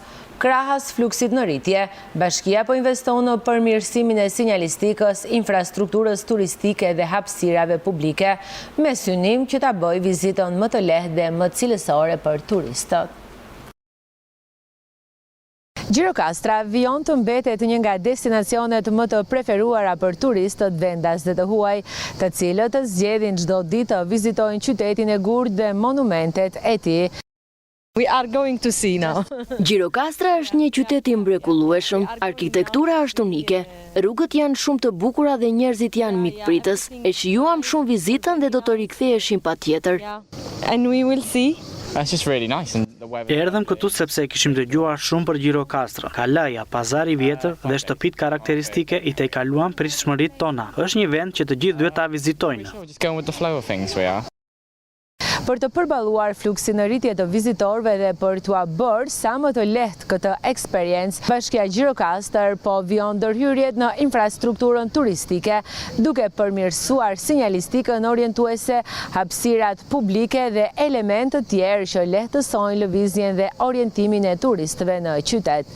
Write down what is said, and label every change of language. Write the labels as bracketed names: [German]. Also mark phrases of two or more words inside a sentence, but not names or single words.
[Albanian] Krahas fluksit në rritje, bashkia po investon në përmirësimin e sinjalistikës, infrastrukturës turistike dhe hapësirave publike, me synim që ta bëjë vizitën më të lehtë dhe më cilësore për turistët. Gjirokastra vijon të mbetet një nga destinacionet më të preferuara për turistët, vendas dhe të huaj, të cilët zgjedhin çdo ditë të vizitojnë qytetin e Gurë dhe monumentet e tij. [English] We are going to see now. [Albanian] Gjirokastra është një qytet i mrekullueshëm, arkitektura është unike, rrugët janë shumë të bukura dhe njerëzit janë mikpritës. E shijuam shumë vizitën dhe do të riktheheshim patjetër. [English] And we will see. It's just really nice. [Albanian] Erdhëm këtu sepse kishim dëgjuar shumë për Gjirokastra. Kalaja, pazari i vjetër dhe shtëpitë karakteristike i tejkaluan pritshmëritë tona. Është një vend që të gjithë duhet ta vizitojnë. [English] Just going with the flow of things, we are. [Albanian] Për të përballuar fluksin në rritje të vizitorëve dhe për t'ua bërë sa më të lehtë këtë eksperiencë, bashkia Gjirokastër po vijon ndërhyrjet në infrastrukturën turistike, duke përmirësuar sinjalistikën orientuese, hapësirat publike dhe elementë të tjerë që lehtësojnë lëvizjen dhe orientimin e turistëve në qytet.